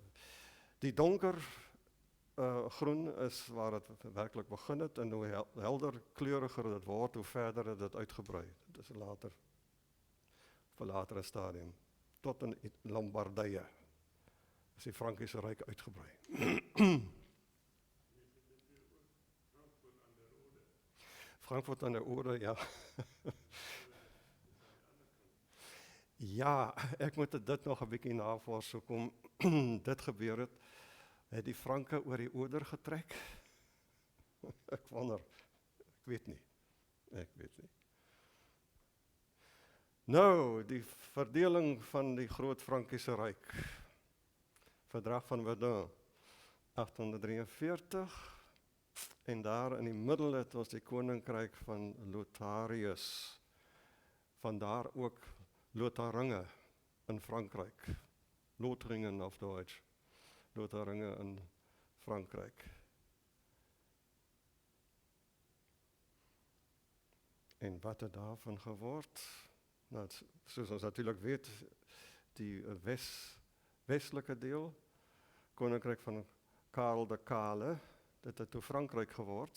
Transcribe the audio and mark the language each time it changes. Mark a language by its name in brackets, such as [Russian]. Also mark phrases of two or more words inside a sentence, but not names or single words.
[Afrikaans] Die donker groen is waar het werklik begin het en hoe helder kleuriger dit word, hoe verder het dit uitgebrei. Dit is later, op 'n latere stadium. Tot in Lombardije is die Frankiese Ryk uitgebrei. Frankfurt aan der Oder, ja. Ja, ek moet dit nog 'n bietjie navors hoekom dit gebeur het. Het die Franke oor die Oder getrek? Ek wonder, ek weet nie. Nou, die verdeling van die groot Frankiese Ryk. Verdrag van Verdun, 843. En daar in die middel het ons die koninkryk van Lotharius. Vandaar ook Lotharinge in Frankryk. [German] Lothringen auf Deutsch. [Afrikaans] Lotharinge in Frankryk. En wat het daarvan geword? Nou, soos ons natuurlijk weet, die westelike deel, koninkryk van Karel de Kale, dit het toe Frankryk geword.